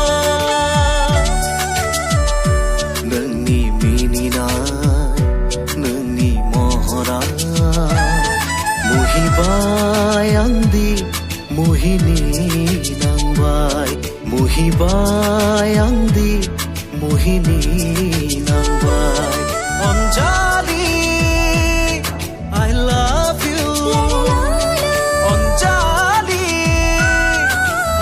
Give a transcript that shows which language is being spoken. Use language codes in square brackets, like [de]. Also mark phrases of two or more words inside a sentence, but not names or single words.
[brx] नोंनि मिनिनाय नोंनि महरा मुहिबाय आंदि मुहिनि नांबाय मुहिबाय आंदि मुहिनि नांबाय अनजालि [en] I love you [brx] अनजालि